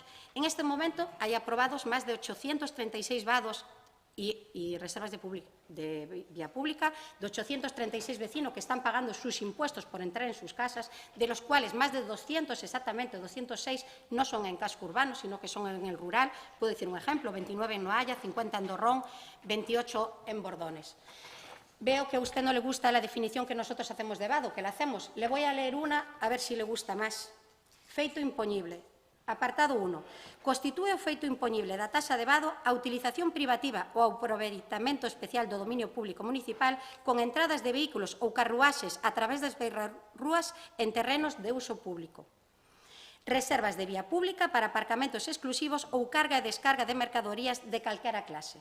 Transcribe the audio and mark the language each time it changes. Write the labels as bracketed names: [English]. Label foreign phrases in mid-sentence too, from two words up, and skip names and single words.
[Spanish] En este momento hay aprobados más de 836 vados y reservas de vía pública, de 836 vecinos que están pagando sus impuestos por entrar en sus casas, de los cuales más de 200, exactamente 206, no son en casco urbano, sino que son en el rural. Puedo decir un ejemplo, 29 en Noalla, 50 en Dorrón, 28 en Bordones. Veo que a usted no le gusta la definición que nosotros hacemos de vado, que la hacemos. Le voy a leer una, a ver si le gusta más. [Galician] Feito impoñible. Apartado 1. Constitúe o feito impoñible da taxa de vado a utilización privativa ou aproveitamento especial do dominio público municipal con entradas de vehículos ou carruaxes a través das beirarrúas en terrenos de uso público. Reservas de vía pública para aparcamentos exclusivos ou carga e descarga de mercadorías de calquera clase.